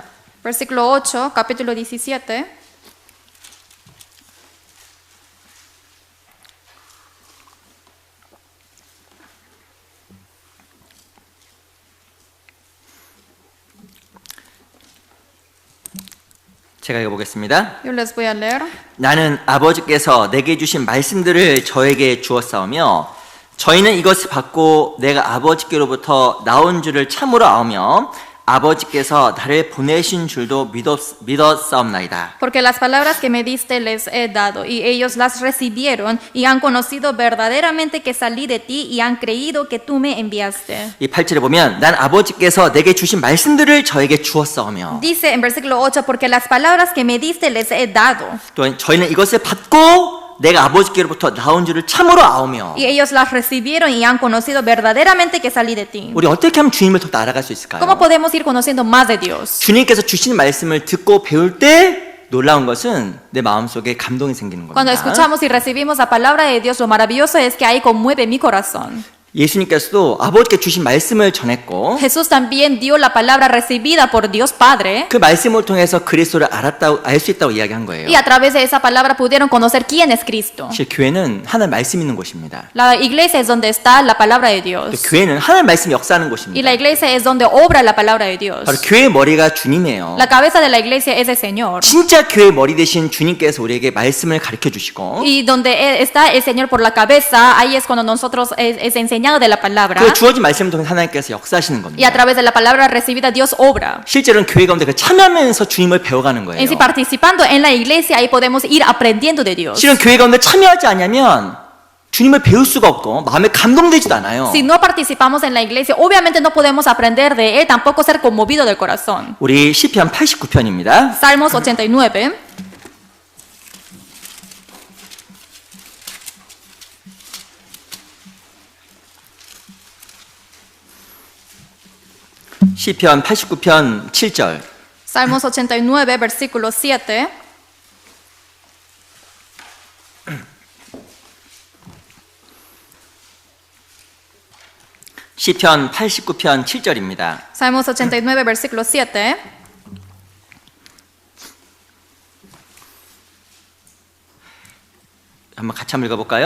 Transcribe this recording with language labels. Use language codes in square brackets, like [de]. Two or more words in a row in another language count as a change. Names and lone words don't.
[es] Versículo 8, capítulo 17. [ko] 제가 읽어보겠습니다. [es] Yo les voy a leer. [ko] 나는 아버지께서 내게 주신 말씀들을 저에게 주었사오며 저희는 이것을 받고 내가 아버지께로부터 나온 줄을 참으로 아오며 아버지께서 나를 보내신 줄도 믿었사옵나이다. [es] Porque las palabras que me diste les he dado, y ellos las recibieron, y han conocido verdaderamente que salí de ti, y han creído que tú me enviaste. [ko] 이 8절에 보면 난 아버지께서 내게 주신 말씀들을 저에게 주었사오며 [es] Dice en versículo 8, porque las palabras que me diste les he dado, [ko] 또 저희는 이것을 받고 내가 아버지께로부터 나온 줄을 참으로 아오며 [es] y ellos las recibieron, y han conocido verdaderamente que salí de ti. [ko] 우리 어떻게 하면 주님을 더 알아갈 수 있을까요? [es] ¿Cómo podemos ir conociendo más de Dios? [ko] 주님께서 주신 말씀을 듣고 배울 때 놀라운 것은 내 마음속에 감동이 생기는 [es] Cuando [ko] 겁니다. [es] escuchamos y recibimos la palabra de Dios, lo maravilloso es que ahí conmueve mi corazón. [ko] 예수님께서도 아버지께 주신 말씀을 전했고 [es] Jesús también dio la palabra recibida por Dios Padre [ko] 그 말씀을 통해서 그리스도를 알 수 있다고 이야기한 거예요. [es] y a través de esa palabra pudieron conocer quién es Cristo. [ko] 사실 교회는 하나님 말씀 있는 곳입니다. [es] La iglesia es donde está la palabra de [ko] 또 [es] Dios [ko] 교회는 하나님 말씀 역사하는 [es] y [ko] 곳입니다. [es] la iglesia es donde obra la palabra de Dios. [ko] 바로 교회의 머리가 주님이에요. [es] La cabeza de la iglesia es el Señor [ko] 진짜 교회의 머리 되신 주님께서 우리에게 말씀을 가르쳐 주시고 [es] y donde está el Señor por la cabeza, ahí es cuando nosotros es enseñado de la palabra [ko] 그 주어진 말씀을 통해 하나님께서 역사하시는 [es] y a [ko] 겁니다. [es] través de la palabra recibida Dios obra. [ko] 실제로는 교회 가운데 그 참여하면서 주님을 배워가는 거예요. [es] En sí, participando en la iglesia, ahí podemos ir aprendiendo de Dios. [ko] 실은 교회 가운데 참여하지 않으면 주님을 배울 수가 없고 마음에 감동되지도 않아요. [es] Si no participamos en la iglesia, obviamente no podemos aprender de Él, tampoco ser conmovido del corazón. [ko] 우리 시편 89편입니다. [es] Salmos 89. [ko] 시편 89편 7절. [es] Salmos 89, versículo 7. [ko] 시편 89편 7절입니다. [es] Salmos 89, versículo 7. [ko] 한번 같이 한번 읽어볼까요?